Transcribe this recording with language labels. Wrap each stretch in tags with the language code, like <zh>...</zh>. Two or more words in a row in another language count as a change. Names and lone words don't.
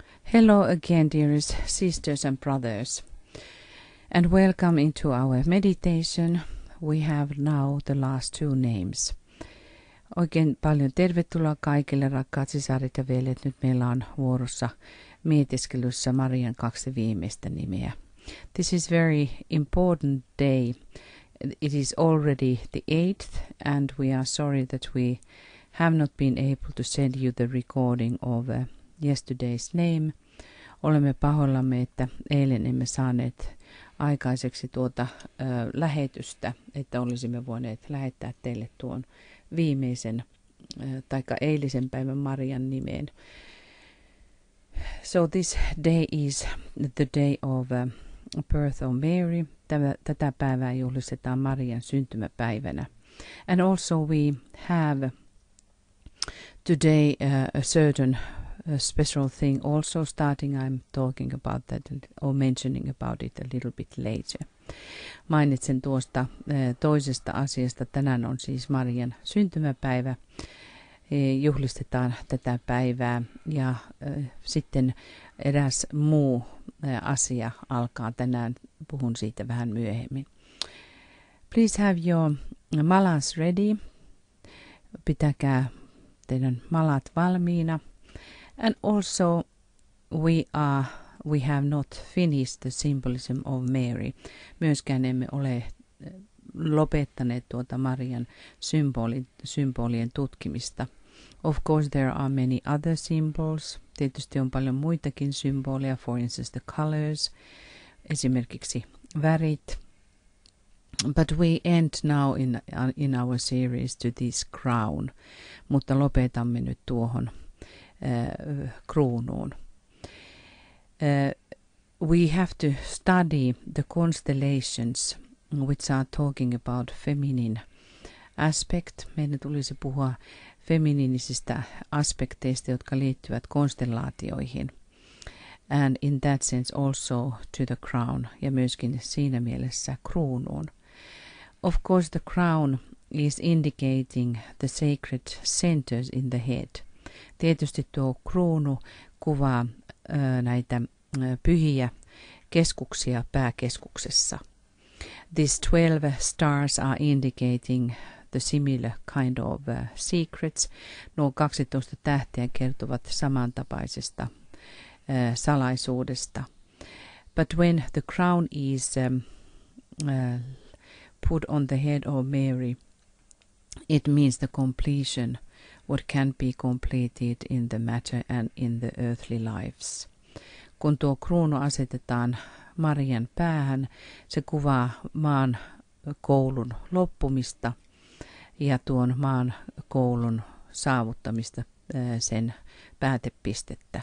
<en>Hello again, dearest sisters and brothers, and welcome into our meditation. We have now the last two names.</en> <fi>Oikein paljon tervetuloa kaikille, rakkaat sisaret ja veljet. Nyt meillä on vuorossa mietiskelyssä Marian kaksi viimeistä nimeä.</fi> <en>This is very important day. It is already the 8th, and we are sorry that we have not been able to send you the recording of yesterday's name.</en> <fi>Olemme pahoillamme, että eilen emme saaneet aikaiseksi tuota lähetystä, että olisimme voineet lähettää teille tuon viimeisen taikka eilisen päivän Marian nimeen.</fi> <en>So this day is the day of birth of Mary.</en> <fi>Tätä päivää juhlistetaan Marian syntymäpäivänä.</fi> <en>And also we have today a certain special thing also starting. I'm talking about that or mentioning about it a little bit later.</en> <fi>Mainitsen tuosta toisesta asiasta. Tänään on siis Marian syntymäpäivä. Juhlistetaan tätä päivää ja sitten eräs muu asia alkaa tänään. Puhun siitä vähän myöhemmin.</fi> <en>Please have your malas ready.</en> <fi>Pitäkää teidän malat valmiina.</fi> <en>And also we have not finished the symbolism of Mary.</en> <fi>Myöskään emme ole lopettaneet tuota Marian symbolien tutkimista.</fi> <en>Of course there are many other symbols.</en> <fi>Tietysti on paljon muitakin symboleja,</fi> <en>for instance the colors,</en> <fi>esimerkiksi värit.</fi> <en>But we end now in our series to this crown.</en> <fi>Mutta lopetamme nyt tuohon kruunuun.</fi> <en>We have to study the constellations which are talking about feminine aspect.</en> <fi>Meidän tulisi puhua feminiinisistä aspekteista, jotka liittyvät konstellaatioihin.</fi> <en>And in that sense also to the crown,</en> <fi>ja myöskin siinä mielessä kruunuun.</fi> <en>Of course the crown is indicating the sacred centers in the head.</en> <fi>Tietysti tuo kruunu kuvaa näitä pyhiä keskuksia pääkeskuksessa.</fi> <en>These 12 stars are indicating the similar kind of secrets.</en> <fi>Nuo 12 tähteä kertovat samantapaisesta salaisuudesta.</fi> <en>But when the crown is put on the head of Mary, it means the completion, what can be completed in the matter and in the earthly lives.</en> <fi>Kun tuo kruunu asetetaan Marian päähän, se kuvaa maan koulun loppumista ja tuon maan koulun saavuttamista, sen päätepistettä.</fi>